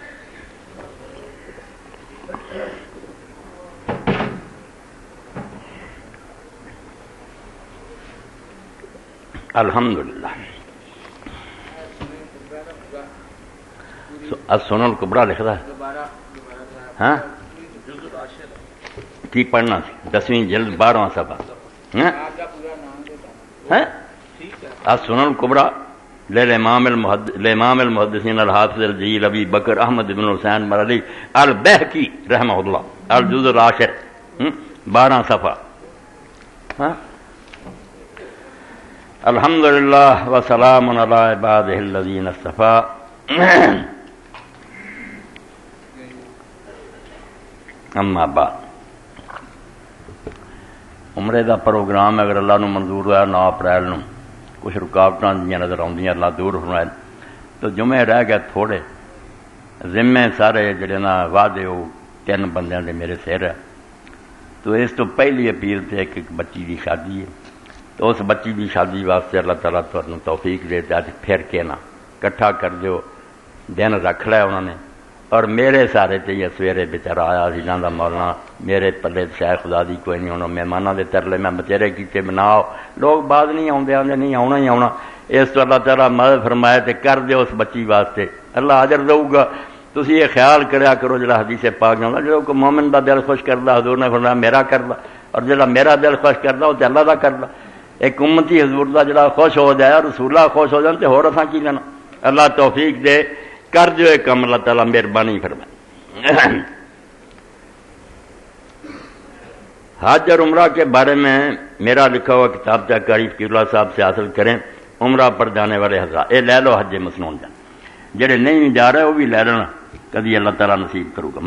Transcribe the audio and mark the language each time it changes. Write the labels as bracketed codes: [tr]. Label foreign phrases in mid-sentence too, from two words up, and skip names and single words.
[pa] الحمدللہ السنن الکبریٰ لکھتا ہے، ہاں کی پڑھنا سی 10ویں جلد 12واں صفحہ، [ar] السنن الکبریٰ للامام المحدثین الحافظ الجلیل ابی بکر احمد بن حسین بن علی البیہقی رحمہ اللہ، الجزء العاشر 12 صفحہ۔ الحمدللہ وسلام علی عبادہ الذین اصطفیٰ۔ اما بعد، [pa] عمرے دا پروگرام اگر اللہ نو منظور ہوا 9 اپریل نو، کچھ رکاوٹاں جیاں نظر آؤندیاں اللہ دور فرمائے، تو جمعے رہ گئے تھوڑے، ذمے سارے جڑے نا وعدے وہ 3 بندیاں دے میرے سر ہے، تو اس تو پہلی اپیل تے ایک بچی دی شادی ہے، تو اس بچی دی شادی واسطے اللہ تعالیٰ تمہیں توفیق دے تے اج پھر کے نہ کٹھا کر دیو، دن رکھ لیا انہوں نے، اور میرے سارے تے یہ سویرے بیچارہ آیا سی جاندہ مولانا میرے پلے شاید خدا دی کوئی نہیں ہونا، مہمانوں دے ترلے میں بچیرے کیتے بناؤ، لوگ بعد نہیں آتے آتے نہیں آنا ہی آنا، اس تو اللہ تعالیٰ مدد فرمائے تے کر دے اس بچی واسطے، اللہ اجر دو گا۔ تسی یہ خیال کریا کرو جڑا حدیث پاک جانا جو کہ مومن دا دل خوش کردا حضور نے فرمایا میرا کردا، اور جڑا میرا دل خوش کردا وہ تے اللہ دا کردا۔ ایک امتی حضور دا جڑا خوش ہو جائے، رسول اللہ خوش ہو جان تے ہور اساں کی لینا، اللہ توفیق دے کر جو ایک کم، اللہ تعالیٰ مہربانی فرمائے۔ [ur] حج اور عمرہ کے بارے میں میرا لکھا ہوا کتاب کاری فقیراللہ صاحب سے حاصل کریں، عمرہ پر جانے والے حضرات، یہ لے لو حج مسنون جان، [pa] جڑے نہیں جا رہے وہ بھی لے لینا، [ur] کبھی اللہ تعالیٰ نصیب کرو گا۔